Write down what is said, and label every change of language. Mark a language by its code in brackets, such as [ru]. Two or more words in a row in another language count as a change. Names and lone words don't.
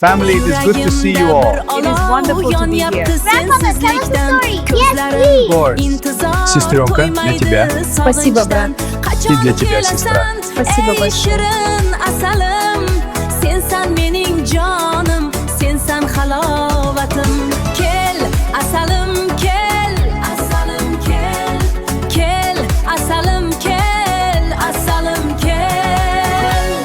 [en] Family, it is good to see you all. It is wonderful to be here. Grandfather, tell us a story. Yes, please. Of course. [ru] Сестренка, для тебя. Спасибо, брат. И для тебя, сестра. Спасибо большое. [uz] Shirin asalim, sensan mening jonim, sensan halovatim. Kel, asalim, kel, asalim, kel, kel, asalim, kel, asalim, kel.